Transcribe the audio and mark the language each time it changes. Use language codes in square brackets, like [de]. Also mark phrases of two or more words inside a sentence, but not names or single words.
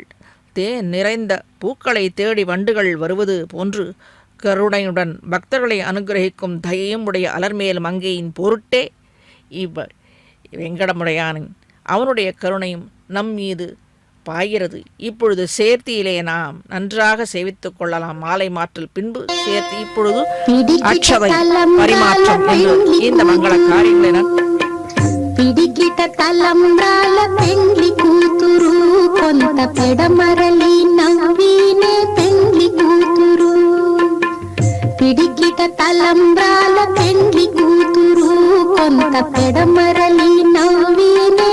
[ta] தேன் நிறைந்த பூக்களை தேடி வண்டுகள் வருவது போன்று கருணையுடன் பக்தர்களை அனுகிரகிக்கும் தயையும் உடைய அலர்மேல் மங்கையின் பொருட்டே வெங்கடமுடையானின் அவனுடைய கருணையும் நம் மீது பாய்கிறது. இப்பொழுது சேர்த்தியிலே நாம் நன்றாக சேவித்துக் கொள்ளலாம். மாலை மாற்றல் பின்பு சேர்த்தி இப்பொழுது அட்சதை பரிமாற்றம் என்று இந்த மங்கள காரியங்களை [te] పిడికిట తలంబ్రాల పెండ్లి కూతురు కొంత పెడమరలి నవ్వినే పెండ్లి కూతురు. పిడికిట తలంబ్రాల పెండ్లి కూతురు కొంత పెడమరలి నవ్వి